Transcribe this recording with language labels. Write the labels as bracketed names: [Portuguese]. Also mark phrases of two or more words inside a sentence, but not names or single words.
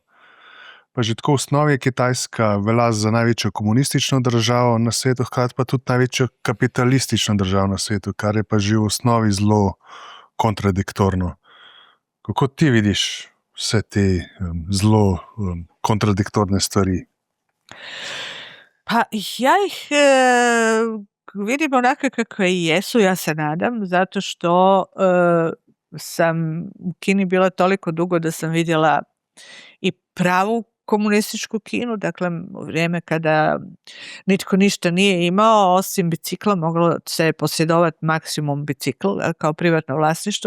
[Slovenian] Pa že tako v osnovi je Kitajska velja za največjo komunistično državo na svetu, hkrati pa tudi največjo kapitalistično državo na svetu, kar je pa že v osnovi zelo kontradiktorno. Kako ti vidiš vse te zelo kontradiktorne stvari? [Croatian] Pa ja ih vidim onako kako i jesu, ja se nadam, zato što sam u Kini bila toliko dugo da sam vidjela i pravu komunističku Kinu, dakle u vrijeme kada nitko ništa nije imao, osim bicikla, moglo se posjedovati maksimum bicikl kao privatno vlasništvo.